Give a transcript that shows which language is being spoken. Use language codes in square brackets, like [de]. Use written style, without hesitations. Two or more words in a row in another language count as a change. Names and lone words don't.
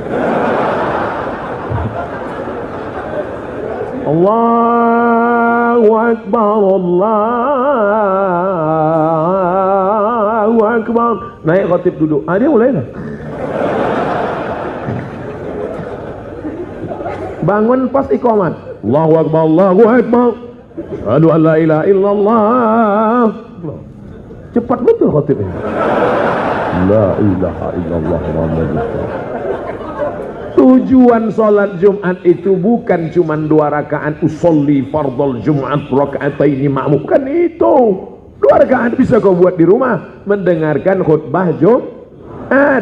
[ar] الله أكبر الله أكبر. [ms] Naik khotib duduk, dia mulai dah. Bangun pas iqamat, [ar] الله أكبر الله أكبر. أشهد أن لا إله إلا الله. [ms] Cepat betul khotibnya. [ar] لا إله إلا الله محمد رسول الله. [ms] Tujuan salat Jumat itu bukan cuma 2 rakaat [ar] أصلي فرض الجمعة ركعتين مأموما. [ms] Bukan itu. 2 rakaat bisa kau buat di rumah mendengarkan khutbah Jumat.